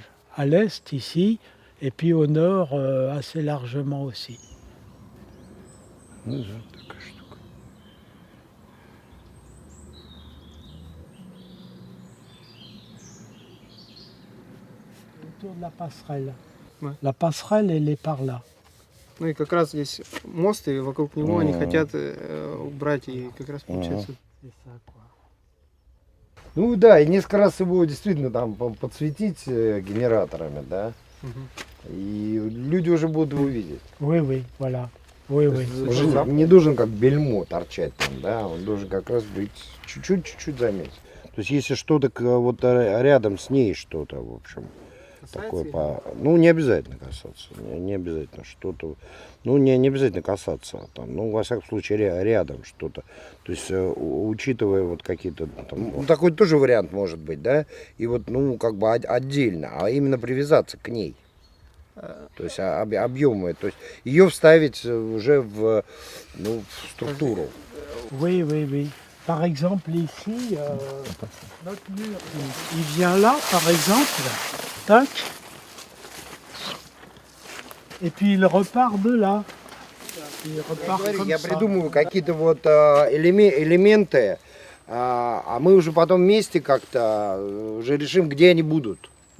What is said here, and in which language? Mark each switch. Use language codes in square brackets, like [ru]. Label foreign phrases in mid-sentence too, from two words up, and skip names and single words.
[fr] À l'est ici, et puis au nord assez largement aussi. Autour de la passerelle. Ouais. La passerelle, elle est par là. [ru] Ну и как раз здесь мост, и вокруг него они хотят убрать, и как раз получается. [fr] C'est ça, quoi. [ru] Ну да, и несколько раз его действительно там подсветить генераторами, да. И люди уже будут его видеть. [fr] Oui, oui, voilà. Oui, oui. [ru] Уже не должен как бельмо торчать там, да, он должен как раз быть чуть-чуть заметен. То есть если что-то вот рядом с ней что-то, в общем, такое ну не обязательно касаться, не обязательно что-то, ну не обязательно касаться, там, ну во всяком случае рядом что-то. То есть учитывая вот какие-то, там, ну, такой тоже вариант может быть, да, и вот ну как бы отдельно, а именно привязаться к ней. То есть объемы, то есть ее vставить уже в, ну, в структуру. [fr] Oui, oui, oui. Par exemple, ici, notre mur, il vient là, par exemple, tac, et puis il repart de là. Il repart comme [ru] Я [fr] ça. [ru] придумываю какие-то вот элементы, а мы уже потом вместе как-то уже решим, где они будут.